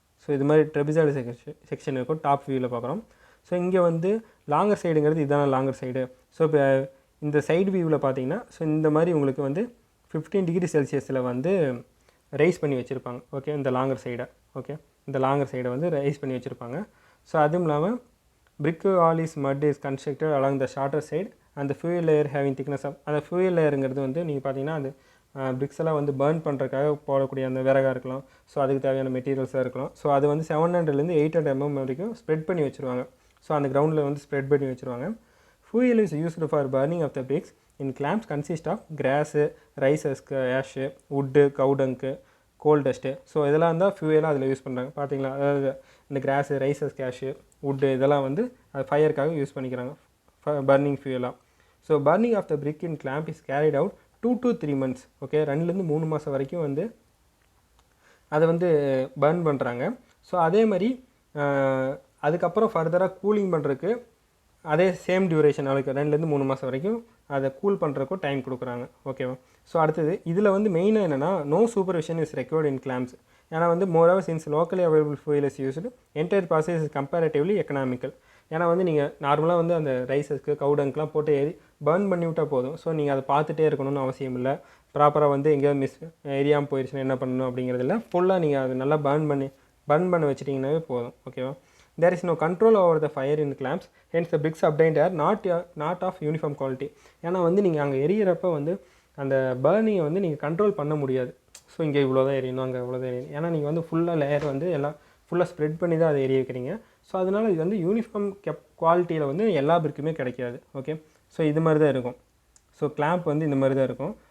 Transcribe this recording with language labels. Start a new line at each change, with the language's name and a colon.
Tamil: So இது மாதிரி trapezoidal section இருக்கும், டாப் வியூவில் பார்க்குறோம். ஸோ இங்கே வந்து லாங்கர் சைடுங்கிறது இதுதான் லாங்கர் சைடு. ஸோ இப்போ இந்த சைடு வியூவில் பார்த்தீங்கன்னா ஸோ இந்த மாதிரி உங்களுக்கு வந்து 15 டிகிரி செல்சியஸில் வந்து ரைஸ் பண்ணி வச்சுருப்பாங்க. ஓகே, இந்த லாங்கர் சைடை. ஓகே, இந்த லாங்கர் சைடை வந்து ரைஸ் பண்ணி வச்சுருப்பாங்க. ஸோ அதுவும் இல்லாமல்
English: brick wall is mud is constructed along the shorter side and the fuel layer having thickness of
Tamil: அந்த fuel layerங்கிறது வந்து நீங்கள் பார்த்தீங்கன்னா அது பிரிக்ஸ் எல்லாம் வந்து பர்ன் பண்ணுறதுக்காக போடக்கூடிய அந்த விறகாக இருக்கலாம். ஸோ அதுக்கு தேவையான மெட்டீரியல்ஸாக இருக்கலாம். ஸோ அது வந்து 700லேருந்து 800 mm வரைக்கும் ஸ்ப்ரெட் பண்ணி வச்சுருவாங்க. ஸோ அந்த கிரவுண்டில் வந்து ஸ்ப்ரெட் பண்ணி வச்சுருவாங்க.
English: fuel is used for burning of the bricks in clamps consist of grass, rice husk, ash, wood, cow dung, coal dust.
Tamil: So இதெல்லாம் தான் ஃபியூயலாக அதில் யூஸ் பண்ணுறாங்க. பார்த்தீங்களா, அதாவது இந்த cross, rice husk, ash, wood இதெல்லாம் வந்து அது ஃபயருக்காக யூஸ் பண்ணிக்கிறாங்க burning ஃபியூயலாக.
English: So burning of the brick in clamp is carried out 2 to 3 months.
Tamil: Okay, 2லேருந்து 3 மாதம் வரைக்கும் வந்து அதை வந்து பர்ன் பண்ணுறாங்க. ஸோ அதே மாதிரி அதுக்கப்புறம் ஃபர்தராக கூலிங் பண்ணுறதுக்கு அதே சேம் டியூரேஷன் நாளைக்கு 2லேருந்து 3 மாதம் வரைக்கும் அதை கூல் பண்ணுறதுக்கும் டைம் கொடுக்குறாங்க. ஓகேவா, ஸோ அடுத்தது இதில் வந்து மெயினாக என்னென்னா
English: No supervision is required in clamps.
Tamil: ஏன்னா வந்து
English: Moreover since locally available fuel is used entire process is comparatively economical.
Tamil: ஏன்னா வந்து நீங்கள் நார்மலாக வந்து அந்த ரைஸஸ்க்கு கவுடங்க்லாம் போட்டு பர்ன் பண்ணி விட்டால் போதும். ஸோ நீங்கள் அதை பார்த்துட்டே இருக்கணும்னு அவசியம் இல்லை. ப்ராப்பராக வந்து எங்கேயாவது ஏரியாமல் போயிடுச்சுன்னா என்ன பண்ணணும் அப்படிங்கிறதில்ல. ஃபுல்லாக நீங்கள் அதை நல்லா பர்ன் பண்ண வச்சிட்டிங்கன்னாவே போதும்.
English: ஓகேவா, there is no control over the fire in clamps, hence the bricks obtained are not of uniform quality.
Tamil: ஏன்னா வந்து நீங்கள் அங்கே எரியறப்ப வந்து அந்த பர்னிங்கை வந்து நீங்கள் கண்ட்ரோல் பண்ண முடியாது. ஸோ இங்கே இவ்வளோ தான் எரியணும், அங்கே இவ்வளோ தான் எரியணும். ஏன்னா நீங்கள் வந்து ஃபுல்லாக லேயர் வந்து எல்லாம் ஃபுல்லாக ஸ்ப்ரெட் பண்ணி தான் அதை எரிய வைக்கிறீங்க. ஸோ அதனால் இது வந்து யூனிஃபார்ம் குவாலிட்டியில் வந்து எல்லா பிரிக்குமே கிடைக்காது. ஓகே, ஸோ இது மாதிரி தான் இருக்கும். ஸோ கிளாம்ப் வந்து இந்த மாதிரி தான் இருக்கும்.